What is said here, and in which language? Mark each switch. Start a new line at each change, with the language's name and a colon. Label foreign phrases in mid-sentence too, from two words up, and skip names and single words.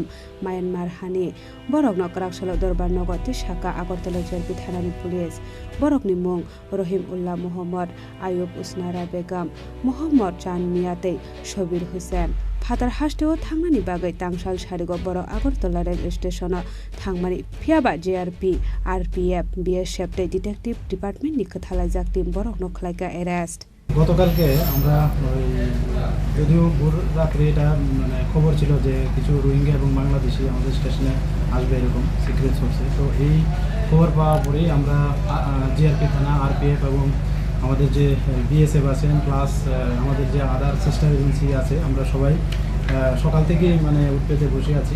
Kok Borok: म्यानमार हानि बरकनो कराकसाल दरबार नगति शाखा आगरतला जीआरपी थानानि पुलिस बरकनि मुं रहिम उल्लाह मोहम्मद आयुब उसनारा बेगम मोहम्मद चान मियाते शबीर हुसैन फादार हास्टेव थांनानि बागै टांगसाल सारिगो बर आगरतला
English: rail station
Kok Borok: थांमानि फियाबा जीआरपी आरपीएफ बीएसएफ डिटेक्टिव डिपार्टमेंटनि खोथालायजाक टीम बरकनो खलायका एरेस्ट
Bangla: গতকালকে আমরা যদিও ভোর রাত্রে এটা মানে খবর ছিল যে কিছু রোহিঙ্গা এবং বাংলাদেশি আমাদের স্টেশনে আসবে এরকম
English: secret source,
Bangla: তো এই খবর পাওয়ার পরেই আমরা জিআরপি থানা আরপিএফ এবং আমাদের যে বিএসএফ আছেন প্লাস আমাদের যে
English: other sister agency
Bangla: আছে আমরা সবাই সকাল থেকেই মানে উঠপেতে বসে আছি।